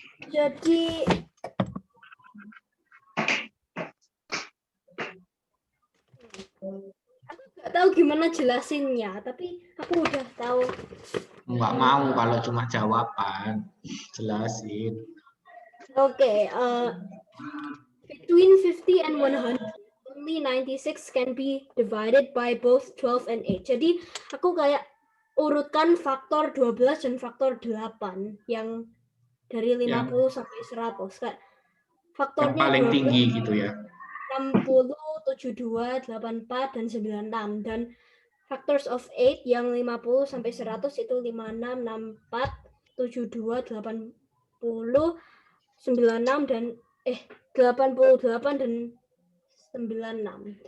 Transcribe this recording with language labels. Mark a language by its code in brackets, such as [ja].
[id] Jadi aku nggak tahu gimana jelasinnya, tapi aku udah tahu. Nggak mau kalau cuma jawaban. Jelasin. [en] Oke, between 50 and 100, only 96 can be divided by both 12 and 8. [id] Jadi aku kayak urutkan faktor 12 dan faktor 8 yang dari 50 sampai 100. Kayak Yang faktornya paling 12, tinggi gitu ya. 60, 72, 84, dan 96. Dan [en] factors of 8 [id] yang 50 sampai 100 itu 56, 64, 72, 80, 96 dan 88 dan 96.